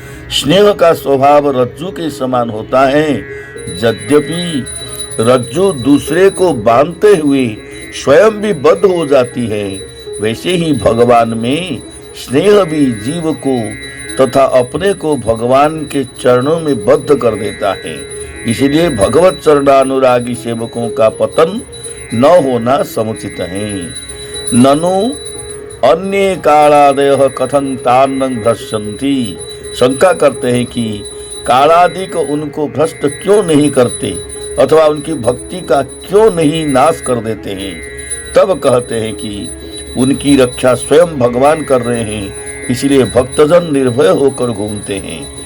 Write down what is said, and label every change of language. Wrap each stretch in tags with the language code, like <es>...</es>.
<hi>स्नेह का स्वभाव रज्जु के समान होता है। यद्यपि रज्जु दूसरे को बांधते हुए स्वयं भी बद्ध हो जाती है, वैसे ही भगवान में स्नेह भी जीव को तथा अपने को भगवान के चरणों में बद्ध कर देता है। इसलिए भगवत चरणानुरागी सेवकों का पतन न होना समुचित है।</hi> <sa>ननु अन्य कालादयः कथं तान् भ्रश्यन्ति।</sa> <hi>शंका करते हैं कि कालादिक उनको भ्रष्ट क्यों नहीं करते अथवा उनकी भक्ति का क्यों नहीं नाश कर देते हैं। तब कहते हैं कि उनकी रक्षा स्वयं भगवान कर रहे हैं, इसलिए भक्तजन निर्भय होकर घूमते हैं।</hi>